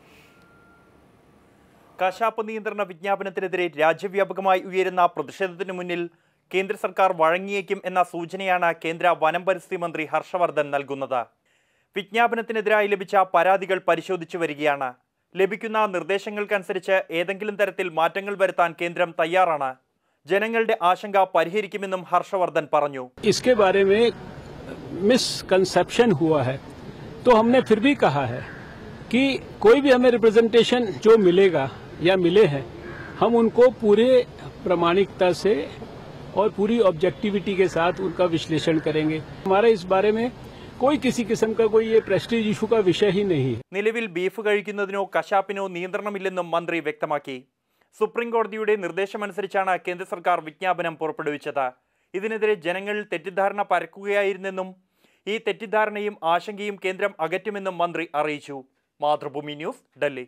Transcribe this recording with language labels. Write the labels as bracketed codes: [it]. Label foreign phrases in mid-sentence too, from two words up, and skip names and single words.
[ml] കശാപ്പ് നിയന്ത്രണ വിജ്ഞാപനത്തിനെതിരെ രാജ്യവ്യാപകമായി ഉയരുന്ന പ്രതിഷേധത്തിന് മുന്നിൽ കേന്ദ്ര സർക്കാർ വഴങ്ങിയേക്കും എന്ന സൂചനയാണ് കേന്ദ്ര വനം പരിസ്ഥിതി മന്ത്രി ഹർഷവർദ്ധൻ നൽകുന്നത്. വിജ്ഞാപനത്തിനെതിരായി ലഭിച്ച പരാതികൾ പരിശോധിച്ചു വരികയാണ്. ലഭിക്കുന്ന നിർദ്ദേശങ്ങൾക്കനുസരിച്ച് ഏതെങ്കിലും തരത്തിൽ മാറ്റങ്ങൾ വരുത്താൻ കേന്ദ്രം തയ്യാറാണ്. ജനങ്ങളുടെ ആശങ്ക പരിഹരിക്കുമെന്നും ഹർഷവർദ്ധൻ പറഞ്ഞു. [hi] इसके बारे में मिसकंसेप्शन हुआ है तो हमने फिर भी कहा है कि कोई भी हमें रिप्रेजेंटेशन जो मिलेगा या मिले हैं हम उनको पूरे प्रामाणिकता से और पूरी ऑब्जेक्टिविटी के साथ उनका विश्लेषण करेंगे. हमारा इस बारे में कोई किसी किस्म का कोई ये [en] prestige issue [hi] का विषय ही नहीं है. [ml] നിലവിൽ ബീഫ് കഴിക്കുന്നതിനോ കശാപ്പിനോ നിയന്ത്രണമില്ലെന്നും മന്ത്രി വ്യക്തമാക്കി. സുപ്രീം കോടതിയുടെ നിർദ്ദേശമനുസരിച്ചാണ് കേന്ദ്ര സർക്കാർ വിജ്ഞാപനം പുറപ്പെടുവിച്ചത്. ഇതിനെതിരെ ജനങ്ങളിൽ തെറ്റിദ്ധാരണ പരക്കുകയായിരുന്നെന്നും ഈ തെറ്റിദ്ധാരണയും ആശങ്കയും കേന്ദ്രം അകറ്റുമെന്നും മന്ത്രി അറിയിച്ചു. മാതൃഭൂമി ന്യൂസ്, ഡൽഹി.